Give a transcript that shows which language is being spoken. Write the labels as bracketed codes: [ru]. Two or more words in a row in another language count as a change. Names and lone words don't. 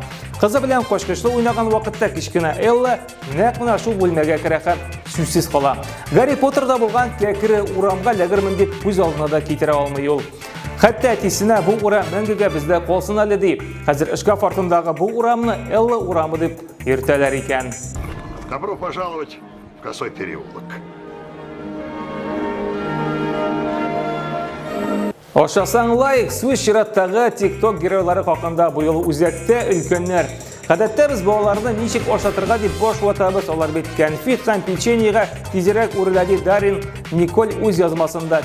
[tt] Кызы белән качкычлы уйнаган вакытта кичкенә Элла нәкъ менә шул бүлмәгә керә һәм сүзсез кала. Гарри Поттерда булган кәкре урамга ләгермен дип күз алдына да китерә алмый ул. Хәтта әтисенә бу урам мәңгегә бездә калсын әле дип, хәзер шкаф артындагы бу урамны Элла урамы дип йөртәләр икән. [ru] Добро пожаловать в Косой переулок. [tt] Ашасаң лайк, сүз чираттагы TikTok геройлары хакында бу юл үзәктә өлкәннәр. Гадәттә без балаларны ничек ашатырга дип баш ватабыз, алар бит конфет һәм печеньега тизрәк үреләде Дарин Николь үз язмасында.